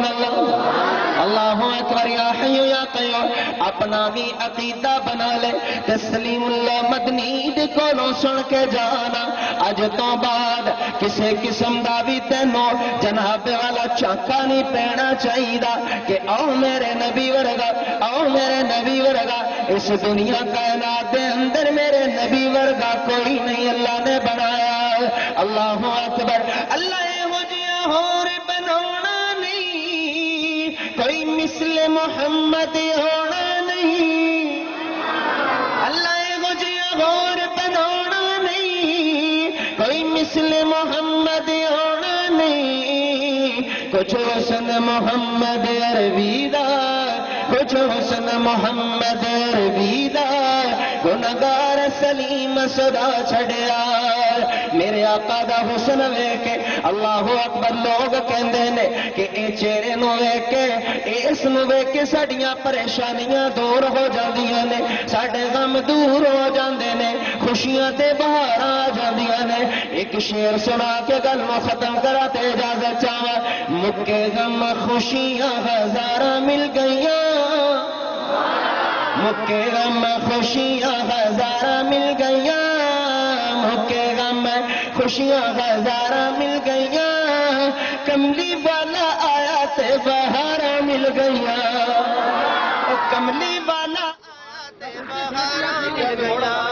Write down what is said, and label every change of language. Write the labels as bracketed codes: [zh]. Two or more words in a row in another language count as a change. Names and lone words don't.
[ar] سبحان اللہ اللہ اکبر یا حی یا قیوم [pa] اپنا بھی عقیدہ بنا لے تسلیم اللہ مدنی دے کولوں سن کے جانا اج تو بعد کسے قسم دا بھی تینوں جناب والا چاکا نہیں پینا چاہیے کہ آؤ میرے نبی ورگا آؤ میرے نبی ورگا اس دنیا کائنات دے اندر میرے نبی ورگا کوئی نہیں اللہ نے بنایا [ar] اللہ اکبر [ur] اللہ مجھے اور بنانا نہیں کوئی مثل محمد ہونا نہیں اللہ مجھے اور بنانا نہیں کوئی مثل محمد ہونا نہیں [pa] کچھ حسن محمد عربی دا کچھ حسن محمد عربی دا گناہگار سلیم صدا چھڑیا میرے آقا دا حسن ویکھ کے [ar] اللہ اکبر [pa] لوگ کہندے نے کہ اے چہرے نو ویکھ کے اس نو ویکھ کے ساڈیاں پریشانیاں دور ہو جاندیاں نے ساڈے غم دور ہو جاندے نے خوشیاں تے بہار آ جاندیاں نے ایک شعر سنا کے گل نو ختم کرا تے اجازت چاہواں مکے غم خوشیاں ہزاراں مل گئیاں مکے غم خوشیاں ہزاراں مل گئیاں مکے غم خوشیاں ہزاراں مل گئیاں کملی والا آیا تے بہاراں مل گئیاں کملی والا آیا تے بہاراں مل گئیاں